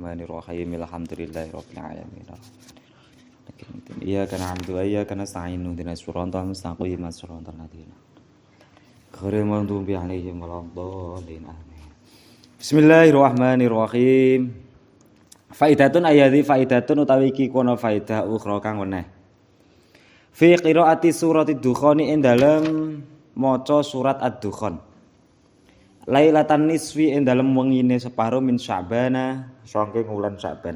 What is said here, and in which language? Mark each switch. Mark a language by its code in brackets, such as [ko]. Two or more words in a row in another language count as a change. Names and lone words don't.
[ar] بسم الله الرحمن الرحيم. الحمد لله رب العالمين. إياك نعبد وإياك نستعين. اهدنا الصراط المستقيم. صراط الذين غير المغضوب عليهم ولا الضالين. Amin. بسم الله الرحمن الرحيم. فائدة آية فائدة [jv] utawi iki kono faidah ukhra kang weneh. [ar] في قراءة سورة الدخان [jv] ing dalem maca surat Ad-Dukhan. [ar] ليلة نصف [jv] ing dalem wengine separo [ar] من شعبان [jv] saking wulan Sya'ban.